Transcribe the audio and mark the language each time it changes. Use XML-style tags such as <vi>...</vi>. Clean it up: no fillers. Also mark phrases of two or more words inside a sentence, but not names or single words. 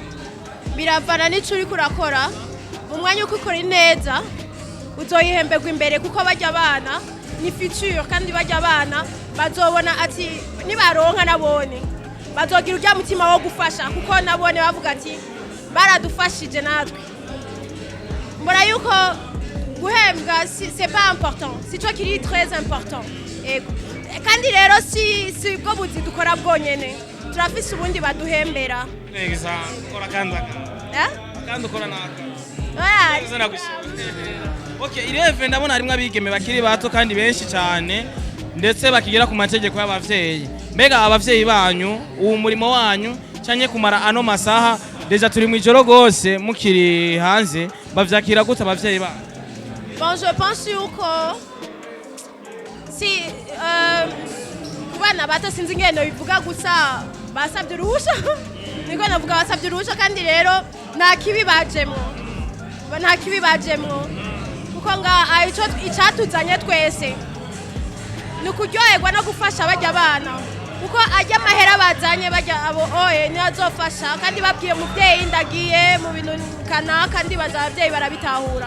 <rn>biravana n'ico uri kurakora mu mwanya uko ukora neza uzoyihembegwa imbere kuko bajya abana ni future kandi bajya abana bazobona ati nibaronka nabone bazogira ujya mutima wo gufasha kuko nabone bavuga ati baradufashije natwe mbona yuko guhembwa</rn> <fr>c'est pas important c'est toi qui est très important</fr> <rn>kandi rero si bwo buzi dukora bwonyene turafise ubundi baduhembera ukora kandi ukora naka Okay, ireve ndabona harimo abigeme bakiri bato kandi benshi cyane ndetse bakigira ku mategeko y'abavyeyi. Mbega abavyeyi banyu uwo murimo wanyu cyanye kumara ano masaha deja turi mu ijoro gose mukiri hanze bavyakira gute abavyeyi banyu?</rn> <fr>Bon, je pense</fr> <rn>yuko si kubana bato sinzi ngene bivuga gusa basabye uruhusha niko navuga basabye uruhusha kandi rero nta kibi bajemwo kuko nga icatuzanye twese ni ukuryoherwa no gufasha bajya abana kuko ajya amahera bazanye bajya abo oye niyo azofasha kandi babwiye umubyeyi ndagiye mu bintu kanaka ndibaza ababyeyi barabitahura.</rn>